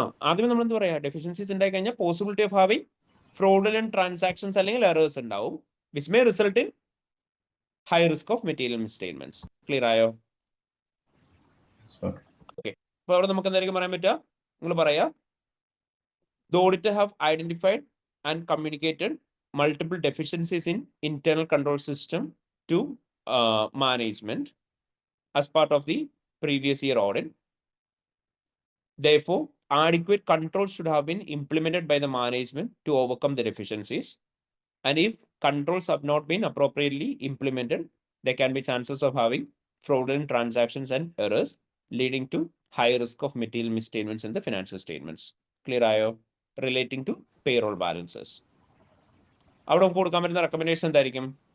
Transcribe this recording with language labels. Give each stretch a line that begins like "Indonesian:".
Malayalam: ആദ്യമേ നമ്മൾ എന്ത് പറയാ?
English: Deficiencies ഉണ്ടായി കഴിഞ്ഞാൽ possibility of having fraudulent transactions അല്ലെങ്കിൽ എറേഴ്സ് ഉണ്ടാവും, which may result in high risk of material misstatements. Clear ആയോ? Okay.
Malayalam: അപ്പൊ അവിടെ നമുക്ക് എന്തായിരിക്കും പറയാൻ പറ്റുക? നിങ്ങൾ പറയാ
English: the auditor have identified and communicated multiple deficiencies in internal control system to management as part of the previous year audit. Therefore, adequate controls should have been implemented by the management to overcome the deficiencies. And if controls have not been appropriately implemented, there can be chances of having fraudulent transactions and errors, leading to high risk of material misstatements in the financial statements.
Malayalam: Clear ayo?
English: Relating to payroll balances.
Malayalam: അവിടെ നമുക്ക് കൊടുക്കാൻ പറ്റുന്ന recommendation എന്തായിരിക്കും?